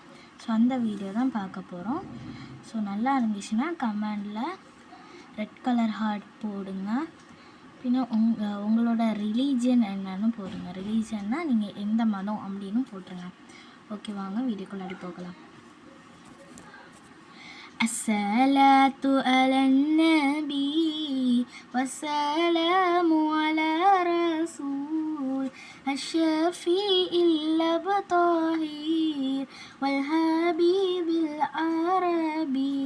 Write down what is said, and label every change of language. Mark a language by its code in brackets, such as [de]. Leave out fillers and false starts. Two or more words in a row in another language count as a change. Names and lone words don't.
[ta] ஸோ அந்த வீடியோ தான் பார்க்க போகிறோம். ஸோ நல்லா இருந்துச்சுன்னா கமெண்டில் [en] red colour heart [ta] போடுங்க. பின்ன உங்களோட ரிலீஜியன் என்னன்னு போடுங்க. ரிலீஜியன்னா நீங்கள் எந்த மதம் அப்படின்னு போட்டுருங்க. ஓகே, வாங்க வீடியோக்குள்ளாடி போகலாம். [ar] الصلاة على النبي والسلام على رسول الشفيع الأبطاهير والحبيب العربي.